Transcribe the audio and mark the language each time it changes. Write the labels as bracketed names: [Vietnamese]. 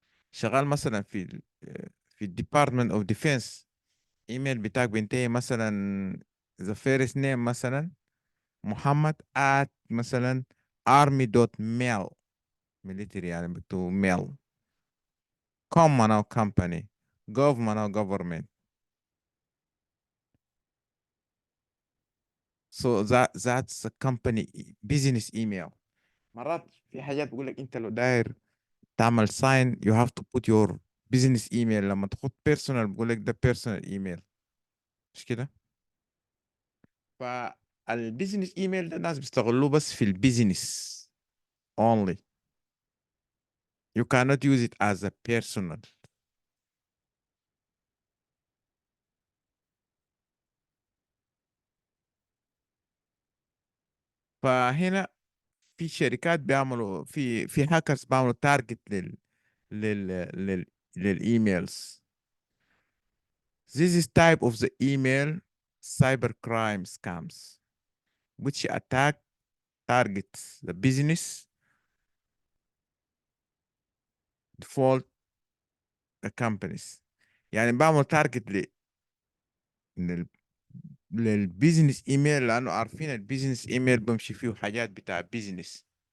[Arabic] شغال مثلا في الديبارتمنت اوف ديفense، ايميل بتاعك بينتهي مثلا [English] the first name [Arabic] مثلا محمد at مثلا army.mil، military يعني بتو mail. com معناه company، gov معناه government. [English] so that's a company business email. [Arabic] مرات في حاجات بقول لك انت لو داير تعمل sign [English] you have to put your business email. [Arabic] لما تحط personal بقول لك ده personal email، مش كده؟ فالبيزنس ايميل ده الناس بيستغلوه بس في البيزنس only. [English] You cannot use it as a personal. [Arabic] فهنا في شركات بيعملوا في هاكرز بيعملوا تارجت لل لل للايميلز. [English] This is type of the email cybercrime scams which attack targets the business default companies. [Arabic] يعني بعمل تارجت لل للبيزنس ايميل، لانه عارفين البيزنس ايميل بمشي فيه حاجات بتاع بيزنس.